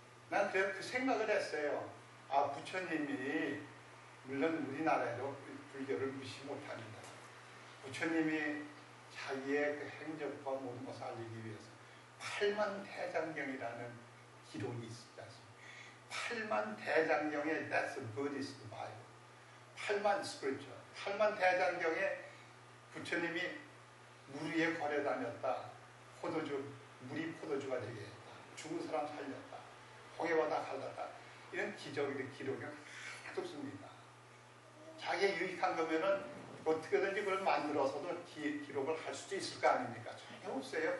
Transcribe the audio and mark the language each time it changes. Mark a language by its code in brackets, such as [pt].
[ko] 난 그 생각을 했어요. 아, 부처님이 물론 우리나라에도 불교를 무시 못합니다. 부처님이 자기의 그 행적과 모든 것을 알리기 위해서 8만 대장경이라는 기록이 있지 않습니까? 8만 대장경에 [en] That's the Buddhist Bible. [ko] 8만 scripture. 8만 대장경에 부처님이 물 위에 걸어 다녔다. 물이 포도주가 되게 했다. 죽은 사람 살렸다. 홍해바다 갈랐다. 이런 기록이 하나도 없습니다. 자기의 유익한 거면은 어떻게든지 그걸 만들어서도 기록을 할 수도 있을 거 아닙니까? 전혀 없어요.